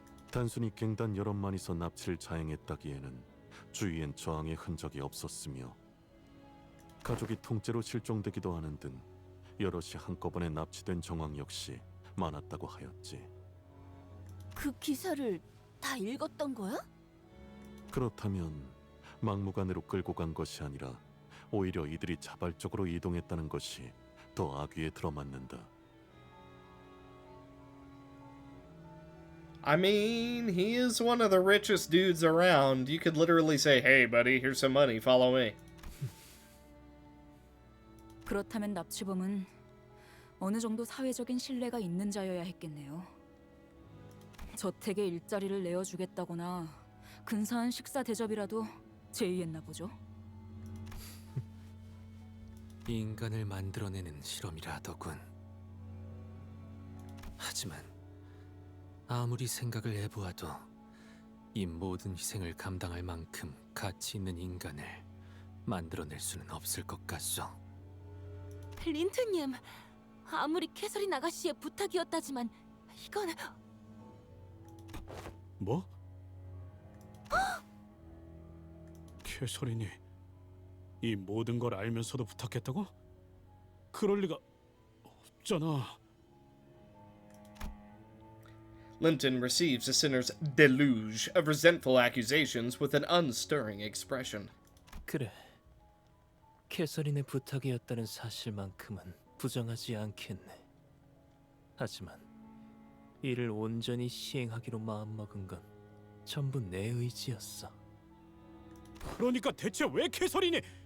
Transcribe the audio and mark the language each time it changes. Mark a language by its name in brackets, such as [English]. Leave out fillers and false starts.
[Korean] 단순히 갱단 여럿만이서 납치를 자행했다기에는 주위엔 저항의 흔적이 없었으며 가족이 통째로 실종되기도 하는 등 여럿이 한꺼번에 납치된 정황 역시 많았다고 하였지. 그 기사를 다 읽었던 거야? 그렇다면 막무가내로 끌고 간 것이 아니라 오히려 이들이 자발적으로 이동했다는 것이 더 악위에 들어맞는다. [English] I mean, he is one of the richest dudes around. You could literally say, hey buddy, here's some money, follow me. [Korean] 그렇다면 납치범은 어느 정도 사회적인 신뢰가 있는 자여야 했겠네요. 저택에 일자리를 내어주겠다거나 근사한 식사 대접이라도 제의했나 보죠. 인간을 만들어내는 실험이라더군. 하지만 아무리 생각을 해보아도 이 모든 희생을 감당할 만큼 가치 있는 인간을 만들어낼 수는 없을 것 같소. 린튼님, 아무리 캐서린 아가씨의 부탁이었다지만 이건... 뭐? 캐서린이 이 모든 걸 알면서도 부탁했다고? 그럴 리가 없잖아. [English] Linton receives the sinner's deluge of resentful accusations with an unstirring expression. [Korean] 그래, 캐서린의 부탁이었다는 사실만큼은 부정하지 않겠네. 하지만 이를 온전히 시행하기로 마음먹은 건 전부 내 의지였어. 그러니까 대체 왜 캐서린이...